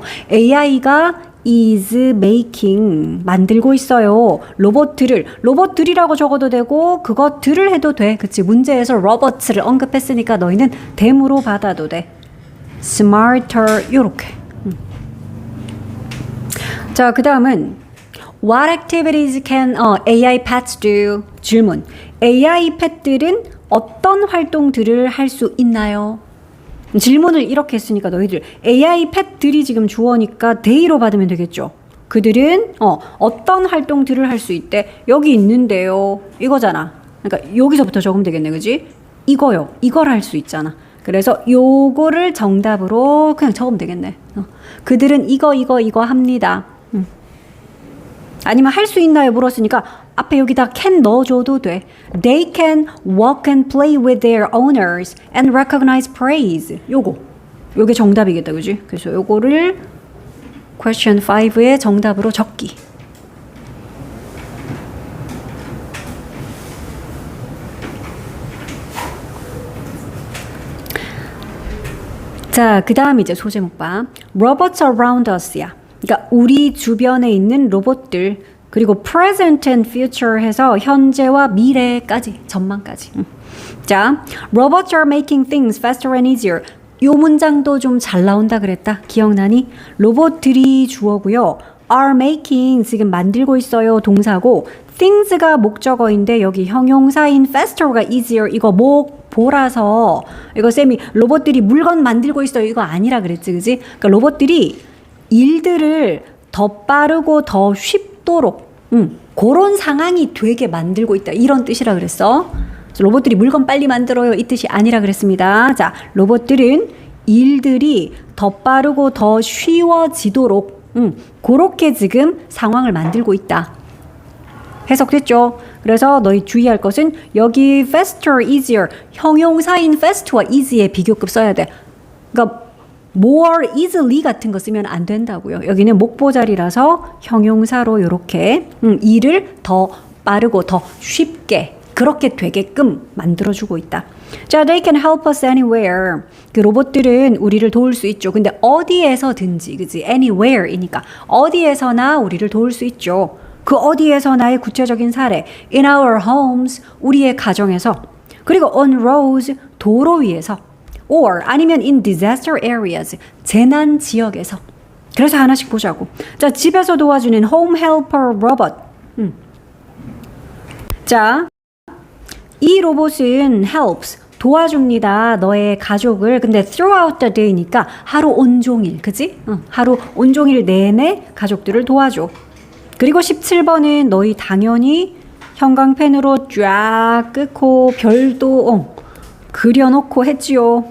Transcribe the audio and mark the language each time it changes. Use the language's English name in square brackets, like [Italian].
[Korean] AI가 [English] is making [Korean] 만들고 있어요. 로봇들이라고 적어도 되고 그것들을 해도 돼. 그치? 문제에서 robots를 언급했으니까 너희는 댐으로 받아도 돼. smarter 요렇게. 자, 그 다음은 [English] What activities can AI pets do? [Korean] 질문. AI 펫들은 어떤 활동들을 할 수 있나요? 질문을 이렇게 했으니까 너희들 AI 펫들이 지금 주어니까 they로 받으면 되겠죠. 그들은 어떤 활동들을 할 수 있대. 여기 있는데요. 이거잖아. 그러니까 여기서부터 적으면 되겠네. 그지? 이거요. 이걸 할 수 있잖아. 그래서 요거를 정답으로 그냥 적으면 되겠네. 그들은 이거 합니다. 아니면 할 수 있나요? 물었으니까 앞에 여기다 can 넣어줘도 돼. [English] They can walk and play with their owners and recognize praise. [Korean] 요게 정답이겠다. 그지? 그래서 요거를 question 5의 정답으로 적기. 자, 그 다음 이제 소제목 봐. [English] Robots around us야. [Korean] 그러니까 우리 주변에 있는 로봇들, 그리고 [English] present and future [Korean] 해서 현재와 미래까지, 전망까지. [English] 자, robots are making things faster and easier. [Korean] 요 문장도 좀 잘 나온다 그랬다. 기억나니? 로봇들이 주어고요. [English] are making [Korean] 지금 만들고 있어요. 동사고 things가 목적어인데 여기 형용사인 faster가 easier 이거 보라서 이거 쌤이 로봇들이 물건 만들고 있어요. 이거 아니라 그랬지. 그지? 그러니까 로봇들이 일들을 더 빠르고 더 쉽도록 그런 상황이 되게 만들고 있다. 이런 뜻이라 그랬어. 로봇들이 물건 빨리 만들어요. 이 뜻이 아니라 그랬습니다. 자, 로봇들은 일들이 더 빠르고 더 쉬워지도록 그렇게 지금 상황을 만들고 있다. 해석됐죠? 그래서 너희 주의할 것은 여기 faster, easier, 형용사인 fast와 easy의 비교급 써야 돼. 그러니까 [English] more easily [Korean] 같은 거 쓰면 안 된다고요. 여기는 목보자리라서 형용사로 이렇게 일을 더 빠르고 더 쉽게 그렇게 되게끔 만들어주고 있다. [English] 자, they can help us anywhere. [Korean] 그 로봇들은 우리를 도울 수 있죠. 근데 어디에서든지, 그치? anywhere이니까 어디에서나 우리를 도울 수 있죠. 그 어디에서나의 구체적인 사례. [English] in our homes, [Korean] 우리의 가정에서. 그리고 [English] on roads, [Korean] 도로 위에서. [English] or 아니면 in disaster areas, [Korean] 재난 지역에서. 그래서 하나씩 보자고. 자, 집에서 도와주는 [English] home helper robot. [Korean] 자, 이 로봇은 helps, 도와줍니다. 너의 가족을. 근데 [English] throughout the day [Korean] 니까 하루 온종일, 그지? 하루 온종일 내내 가족들을 도와줘. 그리고 17번은 너희 당연히 형광펜으로 쫙 끄고 별도 그려놓고 했지요.